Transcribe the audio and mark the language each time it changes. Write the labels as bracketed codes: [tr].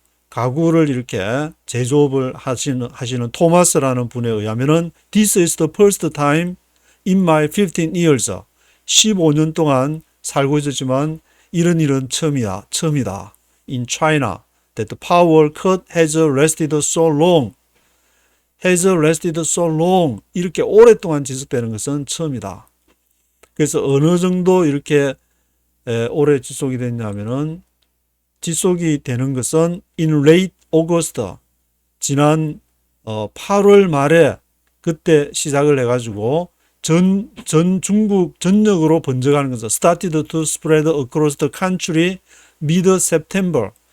[ko] 가구를 이렇게 제조업을 하시는 토마스라는 분에 의하면은 [en] This is the first time in my 15 years [ko] 15년 동안 살고 있었지만 이런 처음이다. [en] In China that the power cut has lasted so long. has lasted so long. [ko] 이렇게 오랫동안 지속되는 것은 처음이다. 그래서 어느 정도 이렇게 오래 지속이 됐냐면은 지속이 되는 것은 [en] in late August [ko] 지난 8월 말에 그때 시작을 해가지고 전 중국 전역으로 번져가는 것은 [en] started to spread across the country mid September